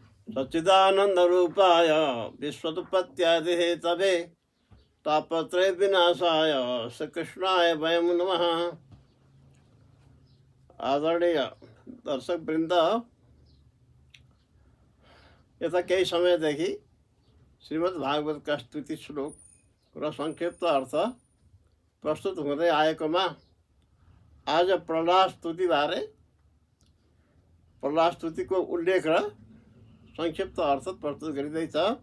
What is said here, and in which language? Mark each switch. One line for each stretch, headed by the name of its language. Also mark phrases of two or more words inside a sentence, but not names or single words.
Sanskrit: सच्चिदानंद रूपाय विश्वोत्पत्त्यादि हेतवे तापत्रय विनाशाय श्री कृष्णाय वयम नमः।
Nepali: आदरणीय दर्शक वृंद, यता केही समयदेखि श्रीमद् भागवत का स्तुति श्लोक र संक्षिप्त अर्थ प्रस्तुत हुँदै आएकोमा आज प्रहलाद स्तुति बारे प्रहलाद स्तुतिको उल्लेख र संक्षिप्त अर्थ प्रस्तुत गरिँदैछ।